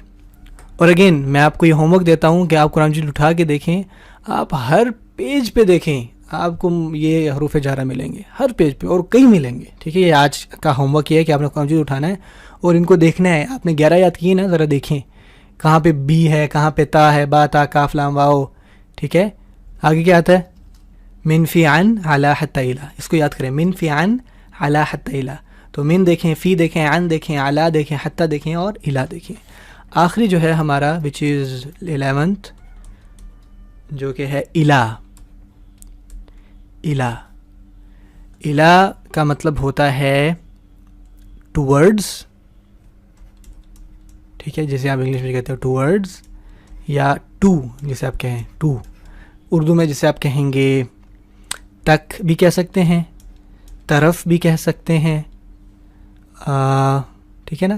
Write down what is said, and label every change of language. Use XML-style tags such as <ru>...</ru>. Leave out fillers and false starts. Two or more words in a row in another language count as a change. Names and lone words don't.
<ur>اور اگین میں آپ کو یہ</ur> <en>home work</en> <ur>دیتا ہوں کہ آپ قرآن مجید اٹھا کے دیکھیں، آپ ہر پیج پہ دیکھیں، آپ کو یہ حروف جارہ ملیں گے ہر پیج پہ، اور کئی ملیں گے، ٹھیک ہے. یہ آج کا</ur> <en>home work</en> <ur>یہ ہے کہ آپ نے قرآن مجید اٹھانا ہے اور ان کو دیکھنا ہے. آپ نے 11 یاد کیے نا، ذرا دیکھیں کہاں پہ بی ہے، کہاں پہ تا ہے، با تا کاف لام واو، ٹھیک ہے. آگے کیا آتا ہے،</ur> <ar>من فی عن علی حتی الی،</ar> <ur>اس کو یاد کریں،</ur> <ar>من فی عن علی حتی الی.</ar> <ur>تو من دیکھیں، فی دیکھیں، عن دیکھیں، علی دیکھیں، حتی دیکھیں، اور الی دیکھیں. آخری جو ہے ہمارا</ur> <en>which is</en> <ur>11th، جو کہ ہے الی. الی، الی کا مطلب ہوتا ہے ٹورڈز، ٹھیک ہے، جیسے آپ انگلش میں کہتے ہو ٹورڈز، یا ٹو جسے آپ کہیں، ٹو اردو میں جسے آپ کہیں گے تک بھی کہہ سکتے ہیں، طرف بھی کہہ سکتے ہیں، ٹھیک ہے نا.</ur>